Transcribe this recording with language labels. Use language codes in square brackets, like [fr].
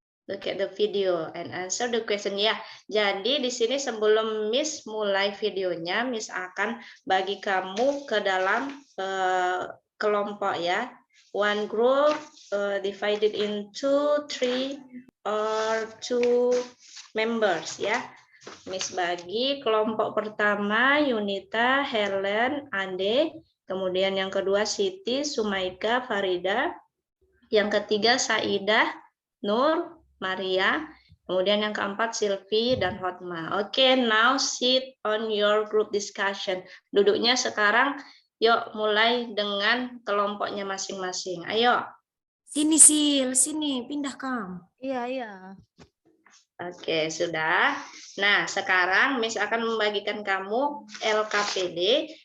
[en] Look at the video and answer the question. [id] Ya, jadi di sini sebelum Miss mulai videonya, Miss akan bagi kamu ke dalam kelompok ya. [en] One group divided into 3 or 2 members ya. [id] Miss bagi kelompok pertama Yunita, Helen, Ande, kemudian yang kedua Siti, Sumaika, Farida, yang ketiga Saidah, Nur, Maria, kemudian yang keempat Silvi dan Hotma. [en] Oke, now sit on your group discussion. [id] Duduknya sekarang, yuk mulai dengan kelompoknya masing-masing. Ayo. Sini, Sil. Sini, pindah kamu. Iya, iya. Oke, sudah. Nah, sekarang Miss akan membagikan kamu LKPD.